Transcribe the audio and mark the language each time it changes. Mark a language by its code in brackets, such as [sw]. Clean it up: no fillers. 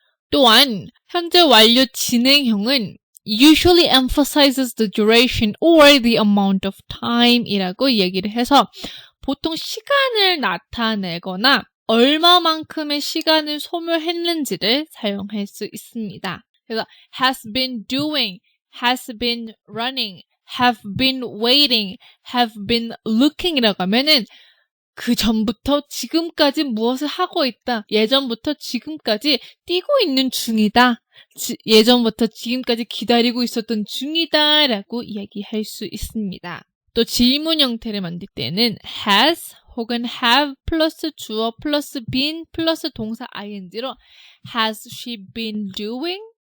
[ko] 또한 현재 완료 진행형은 [en] usually emphasizes the duration or the amount of time [ko] 이라고 얘기를 해서 보통 시간을 나타내거나 얼마만큼의 시간을 소모했는지를 사용할 수 있습니다. 그래서 [en] has been doing, has been running, have been waiting, have been looking [ko] 이라고 하면은 그 전부터 지금까지 무엇을 하고 있다. 예전부터 지금까지 뛰고 있는 중이다. 예전부터 지금까지 기다리고 있었던 중이다 라고 이야기할 수 있습니다. 또 질문 형태를 만들 때는 has 혹은 have 플러스 주어 플러스 been 플러스 동사 ing로 [en] has she been doing?